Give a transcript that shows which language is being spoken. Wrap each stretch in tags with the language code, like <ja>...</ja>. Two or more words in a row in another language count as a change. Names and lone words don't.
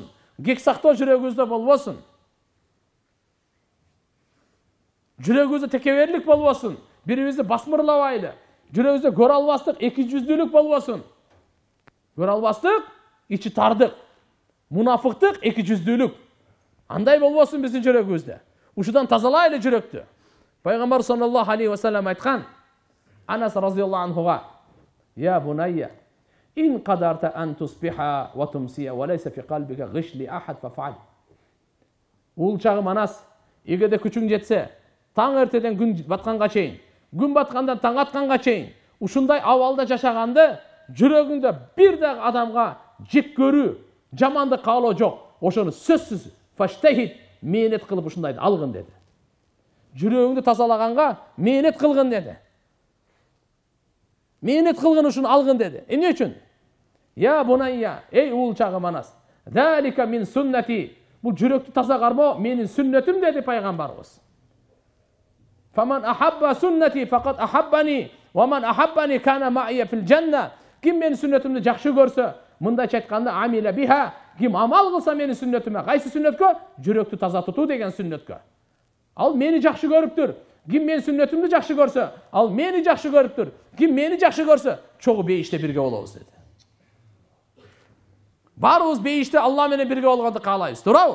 <ky>Кек сактоо жүрөгүбүздө болбосун. Жүрөгүбүздө текеберлик болбосун. Бири-бирибизди басмырлабайлы. Жүрөгүбүздө көрө албастык, эки жүздүүлүк болбосун. Көрө албастык, ичи тардык. Мунафыктык, эки жүздүүлүк. Андай болбосун биздин жүрөгүбүздө. Ушудан тазалайлы жүрөктү. Пайгамбар</ky> <ar>صلى الله عليه وسلم</ar> <ky>айткан, Анас</ky> <ar>رضي الله عنه: "يا بني، إن قدرت أن تصبح وتمسي وليس في قلبك غش لأحد فافعل."</ar> <ky>Улчагым Анас, эгерде күчүң жетсе, таң эртеден күн батканга чейин, күн баткандан таң атканга чейин ушундай абалда жашаганды жүрөгүңдө бир дагы адамга жек көрүү, жамандык каалоо жок. Ошону сөзсүз фаштахид мээнет кылып ушундайды алгын деди. Жүрөгүңдү тазалаганга мээнет кылгын деди. Мээнет кылгын ушуну алгын деди. Эмне үчүн?</ky> <ar>يا بني,</ar> <ky>эй уулчагым Анас,</ky> <ar>ذلك من سنتي.</ar> <ky>Бул жүрөктү таза кармоо менин сүннөтүм деди пайгамбарыбыз.</ky> <ar>فمن أحب سنتي فقد أحبني، ومن أحبني كان معي في الجنة.</ar> <ky>Ким менин сүннөтүмдү жакшы көрсө, мындайча айтканда</ky> <ar>عمل بها,</ar> <ky>ким амал кылса менин сүннөтүмө, кайсы сүннөткө? Жүрөктү таза тутуу деген сүннөткө. Ал мени жакшы көрүптүр. Ким менин сүннөтүмдү жакшы көрсө, ал мени жакшы көрүптүр. Ким мени жакшы көрсө, чогуу бейиште бирге болобуз деди. Барыбыз бейиште Алла менен бирге болгонду каалайбыз, туурабы?</ky>